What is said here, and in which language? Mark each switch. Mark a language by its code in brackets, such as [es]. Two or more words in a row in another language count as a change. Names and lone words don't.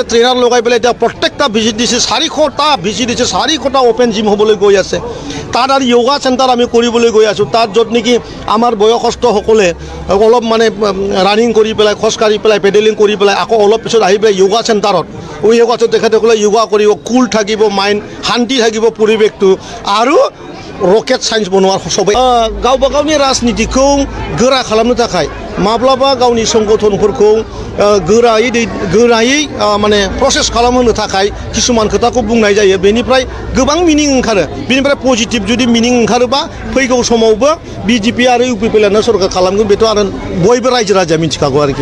[as] ট্ৰেইনাৰ লগাই পেলাই এতিয়া প্ৰত্যেকটা VCDC 400টা VCDC 400টা [en] open gym [as] হ'বলৈ গৈ আছে তাত আৰু [en] yoga center [as] আমি কৰিবলৈ গৈ আছোঁ তাত য'ত নেকি আমাৰ বয়সস্থসকলে অলপ মানে ৰানিং কৰি পেলাই খোজকাঢ়ি পেলাই পেডেলিং কৰি পেলাই আকৌ অলপ পিছত আহি পেলাই [en] yoga center [as] য়োগাত তেখেতসকলে য়োগা কৰিব কুল থাকিব মাইণ্ড শান্তি থাকিব পৰিৱেশটো আৰু [en] rocket science [brx] बनवार सबाय गावबा गावनि राजनीतिखौ गोरा खालामनो थाखाय माब्लाबा गावनि संगठनफोरखौ गोरायै माने प्रसेस खालामहोनो थाखाय किसुमान खोथाखौ बुंनाय जायो बेनिफ्राय गोबां मिनिं ओंखारो बेनिफ्राय पजिटिभ जुदि मिनिं ओंखारोबा फैगौ समावबो BJP आरो UPP लानो सरकार खालामगोन बेथ' आरो बयबो रायजो राजाया मिथिखागौ आरोखि